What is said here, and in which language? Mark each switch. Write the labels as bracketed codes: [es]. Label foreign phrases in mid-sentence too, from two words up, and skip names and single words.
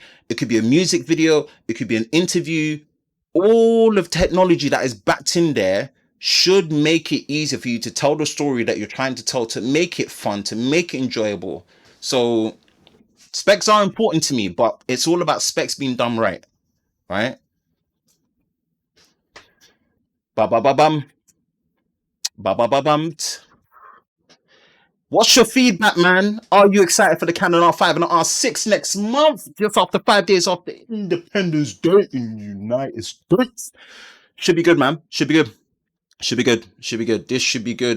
[en] It could be a music video. It could be an interview. All of technology that is backed in there should make it easier for you to tell the story that you're trying to tell, to make it fun, to make it enjoyable. So specs are important to me, but it's all about specs being done right. Right? Ba-ba-ba-bum. Ba-ba-ba-bum. What's your feedback, man? Are you excited for the Canon R5 and R6 next month? Just after 5 days after Independence Day in the United States. Should be good, man. Should be good. This should be good.